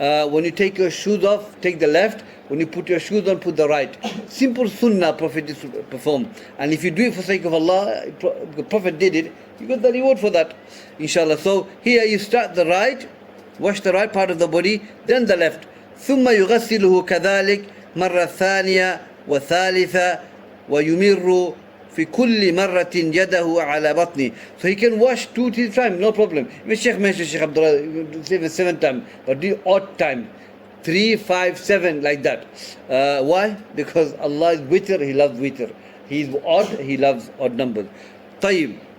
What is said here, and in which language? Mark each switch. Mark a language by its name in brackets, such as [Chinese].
[English] When you take your shoes off, take the left. When you put your shoes on, put the right. Simple sunnah Prophet performed. And if you do it for sake of Allah, the Prophet did it, you got the reward for that, inshallah. So here you start the right, wash the right part of the body, then the left. [Arabic] ثم يغسله كذلك مرة ثانية وثالثة ويمر في كل مرة يده على بطنه. [English] So he can wash 2-3 times, no problem. If Shaykh mentioned Shaykh Abdul, say 7 times, but do odd time. 3, 5, 7, like that. Why? Because Allah is witr, He loves witr. He is odd, He loves odd numbers. طيب.